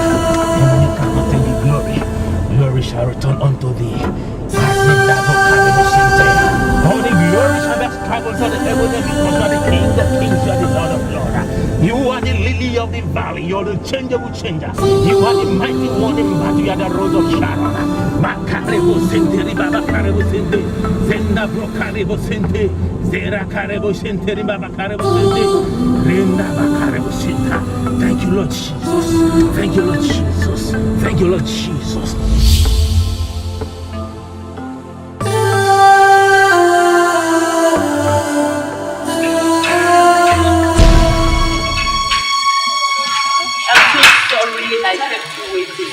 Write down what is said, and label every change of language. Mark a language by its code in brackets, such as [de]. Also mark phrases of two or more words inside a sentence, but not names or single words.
[en] You cannot take the glory. Glory shall return unto thee. All the glory shall be ascribed unto the heaven, because you are the King of kings, you are the Lord of lords. You are the lily of the valley, you are the changeable changer. You are the mighty one in battle, you are the rose of Sharon. Makarebo sente, ribaba karebo sente, zenda brokarebo sente, zera karebo sente, ribaba karebo sente, renda bakarebo senta. Thank you, Lord Jesus. Thank you, Lord Jesus. Thank you, Lord Jesus. I kept you waiting.